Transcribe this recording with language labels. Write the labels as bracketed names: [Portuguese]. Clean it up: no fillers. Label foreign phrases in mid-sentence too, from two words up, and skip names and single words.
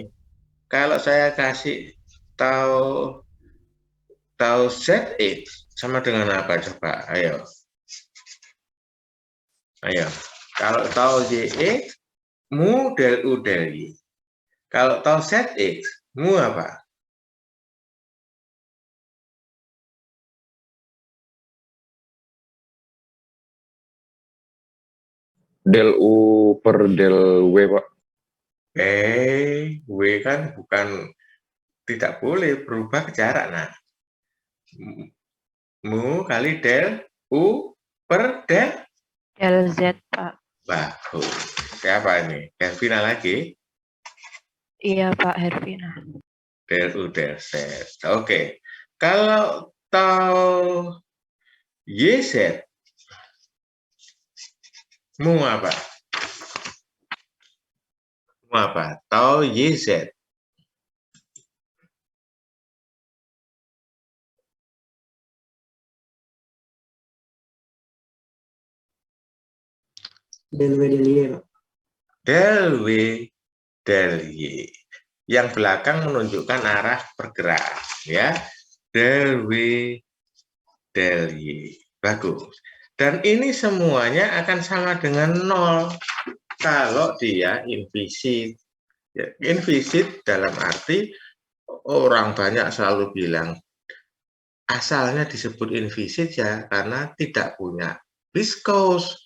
[Indonesian] Kalau saya kasih tau ZX sama dengan apa coba? Ayo. Kalau tau YX mu del U del Y. Kalau tau ZX, mu apa? Del U per del W, Pak. W kan bukan, tidak boleh berubah ke jarak. Nah, mu kali del U per del Z, Pak. bagus. Siapa ini? Hervina lagi? Iya, Pak Hervina. Del U del Z. Oke. Kalau tau YZ, mu apa? Mu apa? Tau YZ. Del W del Y, Pak. Del W del Y. Yang belakang menunjukkan arah bergerak, ya. Del W del Y. Bagus. Dan ini semuanya akan sama dengan 0 kalau dia implisit. Ya, implisit dalam arti orang banyak selalu bilang asalnya disebut implisit ya karena tidak punya viscous.